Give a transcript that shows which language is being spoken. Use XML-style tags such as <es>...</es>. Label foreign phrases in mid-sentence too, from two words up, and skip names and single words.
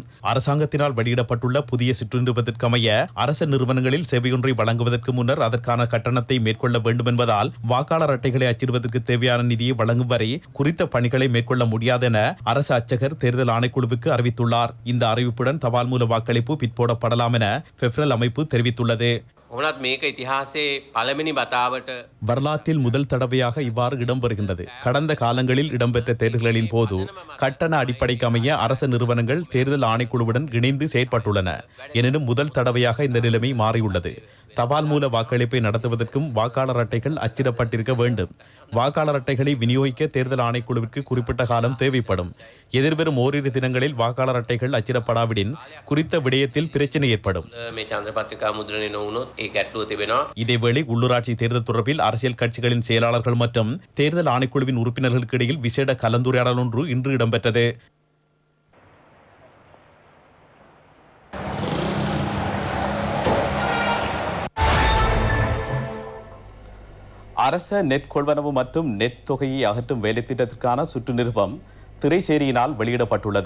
<ta>அரசாங்கத்தினால் வெளியிடப்பட்டுள்ள புதிய சுற்றுநிருபத்திற்கமைய அரசு நிறுவனங்களில் சேவையொன்றை வழங்குவதற்கு முன்னர் அதற்கான கட்டணத்தை மேற்கொள்ள வேண்டும் என்பதால் வாக்காளர் அட்டைகளை அச்சிடுவதற்கு தேவையான நிதியை வழங்கும் வரை குறித்த பணிகளை மேற்கொள்ள முடியாது என அரசு அச்சகர் தேர்தல் ஆணைக்குழுவுக்கு அறிவித்துள்ளார். இந்த அறிவிப்புடன் தபால் மூல வாக்களிப்பு பிற்போடப்படலாம் என பெஃப்ரல் அமைப்பு தெரிவித்துள்ளது.</ta> <si>ඔවුනත් මේක ඉතිහාසයේ පළවෙනි වතාවට</si> <ta>வரலாற்றில் முதல் தடவையாக இவ்வாறு இடம்பெறுகின்றது. கடந்த காலங்களில் இடம்பெற்ற தேர்தல்களின் போது கட்டண அடிப்படைக்கு அமைய அரசு நிறுவனங்கள் தேர்தல் ஆணைக்குழுவுடன் இணைந்து செயற்பட்டுள்ளன. எனினும் முதல் தடவையாக இந்த நிலைமை மாறியுள்ளது. தபால் மூல வாக்களிப்பை நடத்துவதற்கும் வாக்காளர் அட்டைகள் அச்சிடப்பட்டிருக்க வேண்டும். வாக்காளர் அட்டைகளை விநியோகிக்க தேர்தல் ஆணைக்குழுவிற்கு குறிப்பிட்ட காலம் தேவைப்படும். எதிர்வரும் ஓரிரு தினங்களில் வாக்காளர் அட்டைகள் அச்சிடப்படாவிடின் குறித்த விடயத்தில் பிரச்சனை ஏற்படும்.</ta> <si>මේ චන්ද්‍රපත්‍රිකා මුද්‍රණය නොවුනොත් ඒ ගැටලුව තිබෙනවා.</si> <ta>இதேவேளை உள்ளூராட்சி தேர்தல் தொடர்பில் அரசியல் கட்சிகளின் செயலாளர்கள் மற்றும் தேர்தல் ஆணைக்குழுவின் உறுப்பினர்களுக்கு இடையில் விசேட கலந்துரையாடல் ஒன்று இன்று இடம்பெற்றது. அரச நெட் கொள்வனவு மற்றும் நெட் தொகையை அகற்றும் வேலைத்திட்டத்திற்கான சுற்று நிருபம் திரைசேரியினால் வெளியிடப்பட்டுள்ளது.</ta>